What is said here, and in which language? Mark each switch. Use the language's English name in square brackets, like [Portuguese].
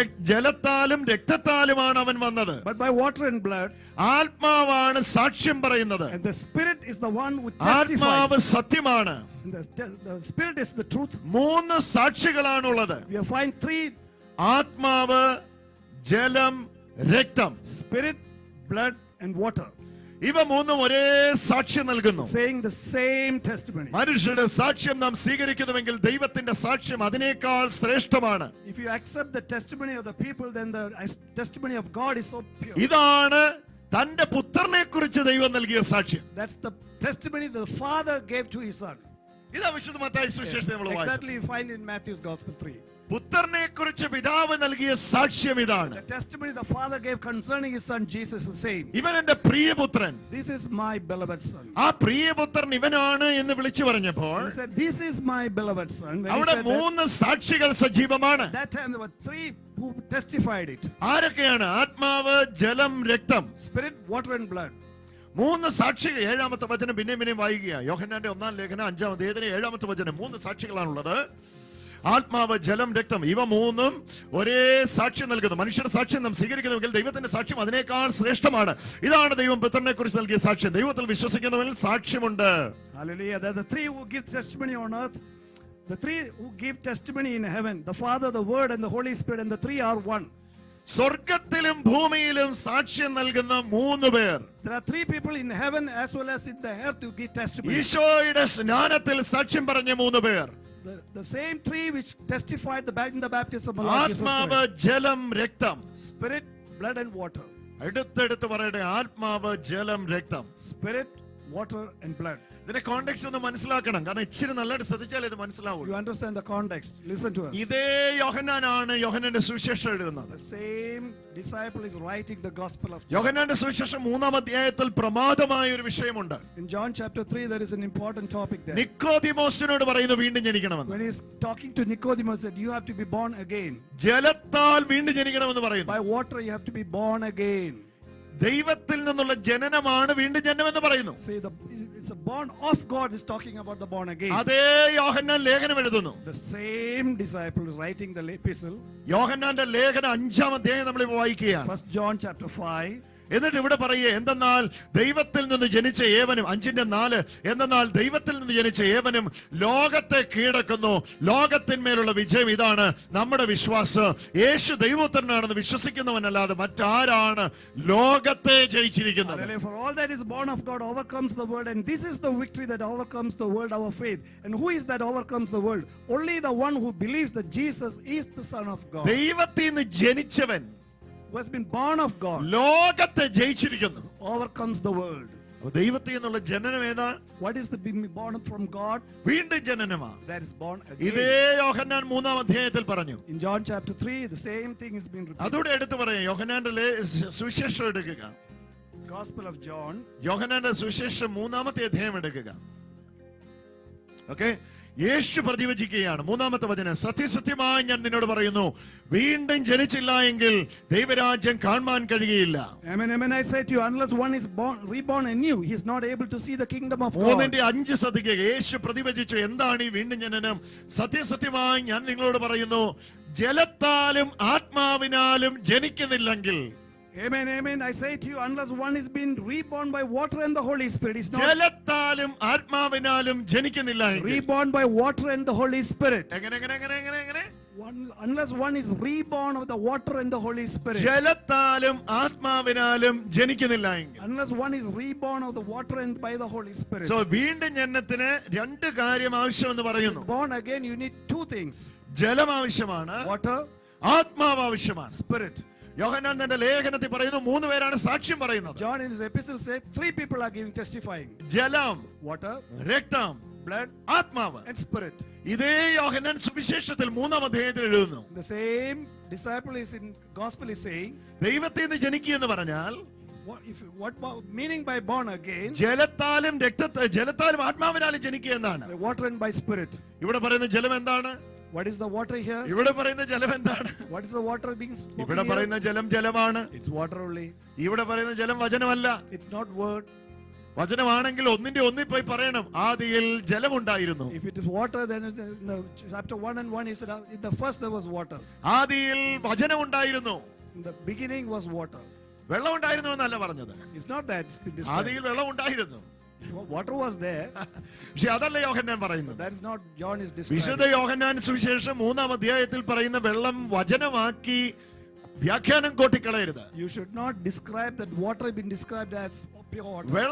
[Malayalam] ജലത്താലും രക്തത്താലുമാണ് അവൻ വന്നത്. [English] but by water and blood. [Malayalam] ആത്മാവാണ് സാക്ഷ്യം പറയുന്നത്. [English] And the Spirit is the one who [Malayalam] ആത്മാവ് [English] testifies. [Malayalam] സത്യമാണ്. [English] And the Spirit is the truth. [Malayalam] 3 സാക്ഷികളാണുള്ളത്. [English] We find 3: [Malayalam] ആത്മാവ്, ജലം, രക്തം. [English] Spirit, blood and water. [Malayalam] ഇവ 3 ഒരേ സാക്ഷ്യം നൽകുന്നു. [English] Saying the same testimony. [Malayalam] മനുഷ്യരുടെ സാക്ഷ്യം നാം സ്വീകരിക്കുന്നുവെങ്കിൽ ദൈവത്തിന്റെ സാക്ഷ്യം അതിനേക്കാൾ ശ്രേഷ്ഠമാണ്. [English] If you accept the testimony of the people, then the testimony of God is so pure. [Malayalam] ഇതാണ് തന്റെ പുത്രനെ കുറിച്ച് ദൈവം നൽകിയ സാക്ഷ്യം. [English] That's the testimony the Father gave to his Son. [Malayalam] ഇതാ വിശുദ്ധ മത്തായി സുവിശേഷത്തിൽ നമ്മൾ വായിച്ചത്. [English] Exactly you find in Matthew's Gospel 3. [Malayalam] പുത്രനെ കുറിച്ച് പിതാവ് നൽകിയ സാക്ഷ്യം ഇതാണ്. [English] The testimony the Father gave concerning his Son Jesus is the same. [Malayalam] ഇവൻ എന്റെ പ്രിയപുത്രൻ. [English] This is my beloved Son. [Malayalam] ആ പ്രിയപുത്രൻ ഇവനാണ് എന്ന് വിളിച്ചു പറഞ്ഞപ്പോൾ [English] He said, this is my beloved Son. When he [Malayalam] അവിടെ [English] said that, [Malayalam] 3 സാക്ഷികൾ സജീവമാണ്. [English] that time there were 3 who testified it. [Malayalam] ആരൊക്കെയാണ്? ആത്മാവ്, ജലം, രക്തം. [English] Spirit, water and blood. [Malayalam] 3 സാക്ഷികൾ. 7-ാമത്തെ വചനം പിന്നെയും വായിക്കുക. യോഹന്നാന്റെ 1-ാം ലേഖനം 5-ാം അധ്യായത്തിന് 7-ാമത്തെ വചനം. 3 സാക്ഷികളാണുള്ളത്. ആത്മാവ്, ജലം, രക്തം. ഇവ 3ഉം ഒരേ സാക്ഷ്യം നൽകുന്നു. മനുഷ്യരുടെ സാക്ഷ്യം നാം സ്വീകരിക്കുന്നുവെങ്കിൽ ദൈവത്തിന്റെ സാക്ഷ്യം അതിനേക്കാൾ ശ്രേഷ്ഠമാണ്. ഇതാണ് ദൈവം പുത്രനെ കുറിച്ച് നൽകിയ സാക്ഷ്യം. ദൈവത്തിൽ വിശ്വസിക്കുന്നവരിൽ സാക്ഷ്യമുണ്ട്. [English] Hallelujah. The 3 who give testimony on earth, the 3 who give testimony in heaven, the Father, the Word and the Holy Spirit, and the 3 are one. [Malayalam] സ്വർഗത്തിലും ഭൂമിയിലും സാക്ഷ്യം നൽകുന്ന 3 പേർ. [English] There are 3 people in heaven as well as in the earth who give testimony. [Malayalam] ഈശോയുടെ സ്നാനത്തിൽ സാക്ഷ്യം പറഞ്ഞ 3 പേർ. [English] The same 3 which testified in the baptism of Lord Jesus [Malayalam] ആത്മാവ്, [English] Christ. [Malayalam] ജലം, രക്തം. [English] Spirit, blood and water. [Malayalam] എടുത്തെടുത്ത് പറയട്ടെ, ആത്മാവ്, ജലം, രക്തം. [English] Spirit, water and blood. [Malayalam] ഇതിന്റെ കോണ്ടെക്സ്റ്റ് ഒന്ന് മനസ്സിലാക്കണം. കാരണം ഇച്ചിരി നല്ലതായിട്ട് ശ്രദ്ധിച്ചാൽ ഇത് മനസ്സിലാവും. [English] You understand the context. Listen to us. [Malayalam] ഇതേ യോഹന്നാനാണ് യോഹന്നാന്റെ സുവിശേഷം എഴുതുന്നത്. [English] The same disciple is writing the gospel of John. [Malayalam] യോഹന്നാന്റെ സുവിശേഷം 3-ാം അധ്യായത്തിൽ പ്രമാദമായ ഒരു വിഷയമുണ്ട്. [English] In John chapter 3 there is an important topic there. [Malayalam] നിക്കോദിമോസിനോട് പറയുന്നു വീണ്ടും ജനിക്കണമെന്ന്. [English] When he's talking to Nicodemus, said you have to be born again. [Malayalam] ജലത്താൽ വീണ്ടും ജനിക്കണമെന്ന് പറയുന്നു. [English] By water you have to be born again. [Malayalam] ദൈവത്തിൽ നിന്നുള്ള ജനനമാണ് വീണ്ടും ജനനം എന്ന് പറയുന്നു. [English] See, it's a born of God is talking about the born again. [Malayalam] അതേ യോഹന്നാൻ ലേഖനം എഴുതുന്നു. [English] The same disciple is writing the epistle. [Malayalam] യോഹന്നാന്റെ ലേഖനം 5-ാം അധ്യായം നമ്മൾ വായിക്കുകയാണ്. [English] 1 John chapter 5. [Malayalam] എന്നിട്ട് ഇവിടെ പറയുക, എന്തെന്നാൽ ദൈവത്തിൽ നിന്ന് ജനിച്ച ഏവനും, 5:4, എന്തെന്നാൽ ദൈവത്തിൽ നിന്ന് ജനിച്ച ഏവനും ലോകത്തെ കീഴടക്കുന്നു, ലോകത്തിന്മേലുള്ള വിജയം ഇതാണ് നമ്മുടെ വിശ്വാസം, യേശു ദൈവപുത്രനാണെന്ന് വിശ്വസിക്കുന്നവനല്ലാതെ മറ്റാരാണ് ലോകത്തെ ജയിച്ചിരിക്കുന്നത്? [English] For all that is born of God overcomes the world, and this is the victory that overcomes the world, our faith. And who is that overcomes the world? Only the one who believes that Jesus is the Son of God. [Malayalam] ദൈവത്തിൽ നിന്ന് ജനിച്ചവൻ, [English] who has been born of God, [Malayalam] ലോകത്തെ ജയിച്ചിരിക്കുന്നു, [English] overcomes the world. [Malayalam] ദൈവത്തിൽ നിന്നുള്ള ജനനം ഏതാ? [English] What is the being born from God? [Malayalam] വീണ്ടും ജനനമാണ്. [English] That is born [Malayalam] ഇതേ [English] again. [Malayalam] യോഹന്നാൻ 3-ാം അധ്യായത്തിൽ പറഞ്ഞു. [English] In John chapter 3, the same thing is being repeated. [Malayalam] അതോടെ എടുത്തു പറയാം. യോഹന്നാന്റെ സുവിശേഷം എടുക്കുക. [English] Gospel of John. [Malayalam] യോഹന്നാന്റെ സുവിശേഷം 3-ാമത്തെ അധ്യായം എടുക്കുക. ഓക്കെ, യേശു പ്രതിവചിക്കുകയാണ്. 3-ാമത്തെ വചനം, സത്യസത്യമായി ഞാൻ നിന്നോട് പറയുന്നു, വീണ്ടും ജനിച്ചില്ല എങ്കിൽ ദൈവരാജ്യം കാണാൻ കഴിയുകയില്ല. [English] Amen, amen, I say to you, unless one is reborn anew, he is not able to see the kingdom of God. [Malayalam] 3:5 ശ്രദ്ധിക്കുക. യേശു പ്രതിവചിച്ചു, എന്താണ് ഈ വീണ്ടും ജനനം? സത്യസത്യമായി ഞാൻ നിങ്ങളോട് പറയുന്നു, ജലത്താലും ആത്മാവിനാലും ജനിക്കുന്നില്ലെങ്കിൽ. [English] Amen, amen, I say to you, unless one is being reborn by water and the Holy Spirit, is not [Malayalam] ജലത്താലും ആത്മാവിനാലും ജനിക്കുന്നില്ല എങ്കിൽ. [English] reborn by water and the Holy Spirit. [Malayalam] എങ്ങനെ? [English] Unless one is reborn of the water and the Holy Spirit. [Malayalam] ജലത്താലും ആത്മാവിനാലും ജനിക്കുന്നില്ല എങ്കിൽ. [English] Unless one is reborn of the water and by the Holy Spirit. [Malayalam] So വീണ്ടും ജനനത്തിന് 2 കാര്യം ആവശ്യമെന്ന് പറയുന്നു. [English] Born again, you need 2 things. [Malayalam] ജലം ആവശ്യമാണ്, [English] Water, [Malayalam] ആത്മാവ് ആവശ്യമാണ്. [English] Spirit. [Malayalam] യോഹന്നാൻ തന്റെ ലേഖനത്തിൽ പറയുന്നു 3 പേരാണ് സാക്ഷ്യം പറയുന്നത്. [English] John in his epistle says 3 people are giving testifying. [Malayalam] ജലം, [English] Water, [Malayalam] രക്തം, [English] blood, [Malayalam] ആത്മാവ്. [English] and spirit. [Malayalam] ഇതേ യോഹന്നാൻ സുവിശേഷത്തിൽ 3-ാം അധ്യായത്തിൽ എഴുതുന്നു. [English] The same disciple is in gospel is saying, [Malayalam] ദൈവത്തിൽ നിന്ന് ജനിക്കുക എന്ന് പറഞ്ഞാൽ [English] what meaning by born again? [Malayalam] ജലത്താലും ആത്മാവിനാലും ജനിക്കുക എന്നാണ്. [English] By water and by spirit. [Malayalam] ഇവിടെ പറയുന്ന ജലം എന്താണ്? [English] What is the water here? [Malayalam] ഇവിടെ പറയുന്ന ജലം എന്താണ്? [English] What is the water being spoken [Malayalam] ഇവിടെ [English] here? [Malayalam] പറയുന്ന ജലം ജലമാണ്. [English] It's water only. [Malayalam] ഇവിടെ പറയുന്ന ജലം വചനമല്ല. [English] It's not word. [Malayalam] വചനമാണെങ്കിൽ ഒന്നിൽ പോയി പറയണം, ആദിയിൽ ജലമുണ്ടായിരുന്നു. [English] If it is water, then in the chapter 1 and 1 he said, in the first there was water. [Malayalam] ആദിയിൽ വചനം ഉണ്ടായിരുന്നു. [English] In the beginning was water. [Malayalam] വെള്ളം ഉണ്ടായിരുന്നു എന്നല്ല പറഞ്ഞത്. [English] It's not that it's been described. [Malayalam] ആദിയിൽ വെള്ളം ഉണ്ടായിരുന്നു. [English] Water was there. [Malayalam] പക്ഷെ അതല്ല യോഹന്നാൻ പറയുന്നത്. [English] That is not John is describing. [Malayalam] വിശുദ്ധ യോഹന്നാൻ സുവിശേഷം 3-ാം അധ്യായത്തിൽ പറയുന്ന വെള്ളം വചനമാക്കി വ്യാഖ്യാനം കൂട്ടിക്കളയരുത്. [English] You should not describe that water being described as pure water.